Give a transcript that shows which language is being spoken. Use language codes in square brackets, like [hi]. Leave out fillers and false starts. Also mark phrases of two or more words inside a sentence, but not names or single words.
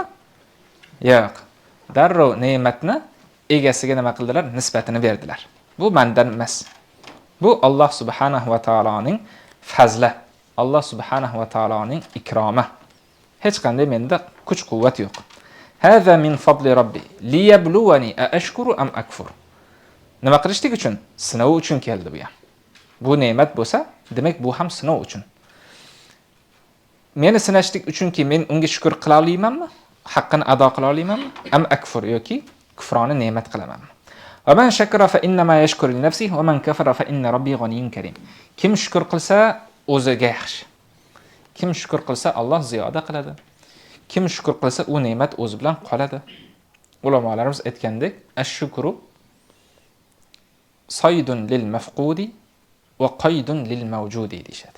[uz] Yo'q. Darrov ne'matni egasiga nima qildilar? Nisbatini berdilar. Bu mendan emas. Bu Alloh subhanahu va taoloning fazli. Alloh subhanahu va taoloning ikromi. Hech qanday menda kuch-quvvat yo'q. [ar] هذا من فضل ربي ليبلوني أأشكر أم أكفر. [uz] Nima qilishlik uchun? Sinov uchun keldi bu ham. Bu ne'mat bo'lsa, demak bu ham sinov uchun. Meni sinashlik uchunki men unga shukr qila olmaymanmi? Haqqini ado qila olmaymanmi? [ar] أم أكفر [uz] yoki kufroni ne'mat qilamanmi? [ar] ومن شكر فإنما يشكر لنفسه ومن كفر فإن ربي غني كريم. [uz] Kim shukr qilsa o'ziga yaxshi. Kim shukr qilsa Alloh ziyoda qiladi. Kim shukr qilsa u ne'mat o'zi bilan qoladi. Ulamolarimiz aytgandek, [ar] الشكر صيد للمفقود وقيد للموجود [uz] deyshadi.